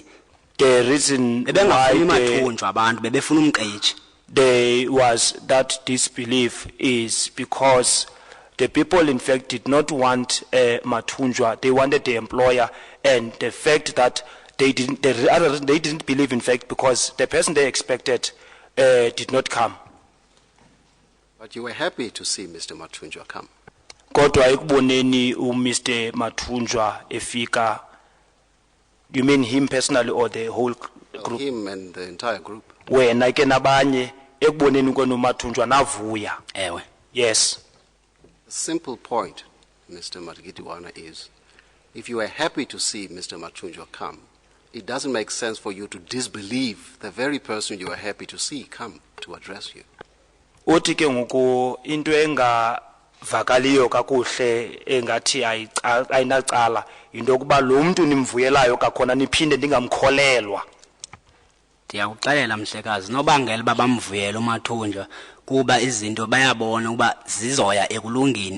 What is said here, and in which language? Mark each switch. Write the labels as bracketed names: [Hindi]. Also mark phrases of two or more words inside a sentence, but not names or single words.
[English] The reason [Xhosa] bebengafuni [English] why [Xhosa] Mathunjwa abantu bebefuna umqeji. [English] there was that disbelief is because the people in fact did not want Mathunjwa, they wanted the employer, and the fact that they didn't believe in fact because the person they expected did not come. But you were happy to see Mr. Mathunjwa come. [Xhosa] Kodwa ekuboneni Mr. Mathunjwa efika. [English] You mean him personally or the whole group? Him and the entire group. [Xhosa] Wena ke nabanye ekuboneni kwenu Mathunjwa navuya. Ewe. [English] Yes. The simple point, Mr. Magidiwana, is if you are happy to see Mr. Mathunjwa come, it doesn't make sense for you to disbelieve the very person you are happy to see come to address you. [Xhosa] Uthi ke ngoku into engavakaliyo kakuhle engathi ayinacala into yokuba lo muntu nimvuyelayo kakhona niphinde ndingamkholelwa. Ndiyakuxelela mhlekazi nobangela babamvuyela uMathunjwa kuba izinto bayabona ukuba zizoya ekulungini.